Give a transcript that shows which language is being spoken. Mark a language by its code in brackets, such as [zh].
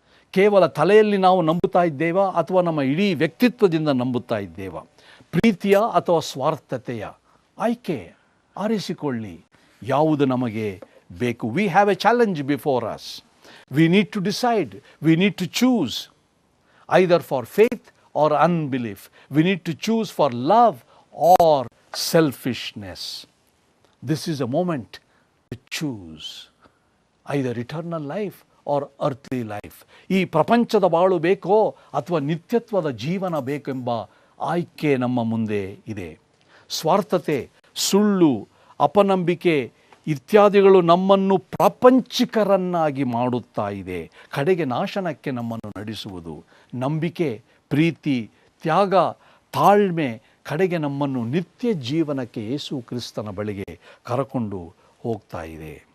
[kn] ಕೇವಲ ತಲೆಯಲ್ಲಿ ನಾವು ನಂಬುತ್ತಾ ಇದ್ದೇವಾ ಅಥವಾ ನಮ್ಮ ಇಡೀ ವ್ಯಕ್ತಿತ್ವದಿಂದ ನಂಬುತ್ತಾ ಇದ್ದೇವಾ? ಪ್ರೀತಿಯ ಅಥವಾ ಸ್ವಾರ್ಥತೆಯ? ಆಯ್ಕೆ ಆರಿಸಿಕೊಳ್ಳಿ. ಯಾವುದು ನಮಗೆ ಬೇಕು? [en] We have a challenge before us. We need to decide. We need to choose either for faith or unbelief. We need to choose for love or selfishness. This is a moment to choose either eternal life or earthly life. [kn] ಈ ಪ್ರಪಂಚದ ಬಾಳು ಬೇಕೋ ಅಥವಾ ನಿತ್ಯತ್ವದ ಜೀವನ ಬೇಕೆಂಬ ಆಯ್ಕೆ ನಮ್ಮ ಮುಂದೆ ಇದೆ. ಸ್ವಾರ್ಥತೆ, ಸುಳ್ಳು, ಅಪನಂಬಿಕೆ ಇತ್ಯಾದಿಗಳು ನಮ್ಮನ್ನು ಪ್ರಾಪಂಚಿಕರನ್ನಾಗಿ ಮಾಡುತ್ತಾ ಇದೆ. ಕಡೆಗೆ ನಾಶನಕ್ಕೆ ನಮ್ಮನ್ನು ನಡೆಸುವುದು. ನಂಬಿಕೆ, ಪ್ರೀತಿ, ತ್ಯಾಗ, ತಾಳ್ಮೆ ಕಡೆಗೆ ನಮ್ಮನ್ನು ನಿತ್ಯ ಜೀವನಕ್ಕೆ ಯೇಸು ಕ್ರಿಸ್ತನ ಬಳಿಗೆ ಕರಕೊಂಡು ಹೋಗ್ತಾ ಇದೆ.